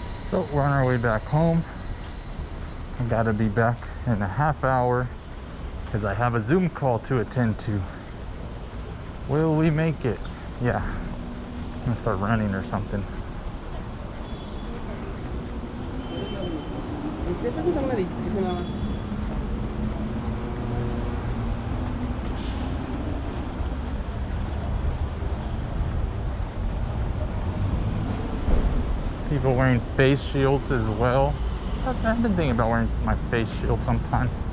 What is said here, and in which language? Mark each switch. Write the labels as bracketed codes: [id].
[en] So we're on our way back home. I gotta be back in a half hour because I have a Zoom call to attend to. Will we make it? Yeah. I'm gonna start running or something. [es] Creo que está una edificio nada más. [en] People wearing face shields as well. I've been thinking about wearing my face shield sometimes.